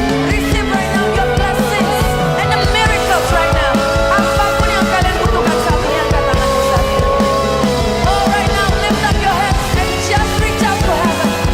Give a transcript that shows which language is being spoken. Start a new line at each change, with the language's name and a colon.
English: Receive right now your blessings and the miracles right now.
Indonesian: Apapun yang kalian butuhkan saat ini, angkat tanganmu saat ini.
English: Oh, right now lift up your hands and just reach out to heaven.